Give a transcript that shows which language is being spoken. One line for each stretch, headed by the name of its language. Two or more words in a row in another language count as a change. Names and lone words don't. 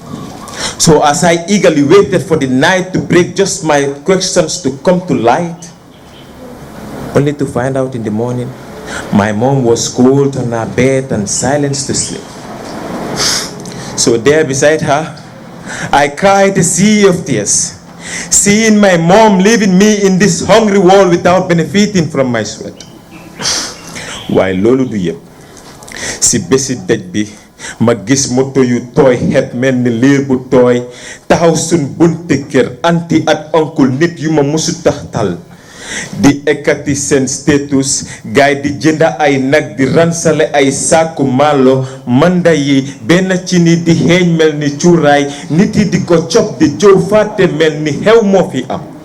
English: So as I eagerly waited for the night to break, just my questions to come to light, only to find out in the morning, my mom was cold on her bed and silenced to sleep. So there beside her, I cried a sea of tears, seeing my mom leaving me in this hungry world without benefiting from my sweat.
Wolof: Waaye loolu du yëpp, si bési dëj bi ma gis moto yu tooy xet mel ni liir bu tooy taxaw sun bunte kër anti at oncle nit yu ma musu taxtal di ekkati seen status gaay di jënda ay nag di ransale ay saaku malo manda yi benn ci ni di xeeñ mel ni cuuraay nit yi di ko cop di jow fàtte mel ni xew moo fi am.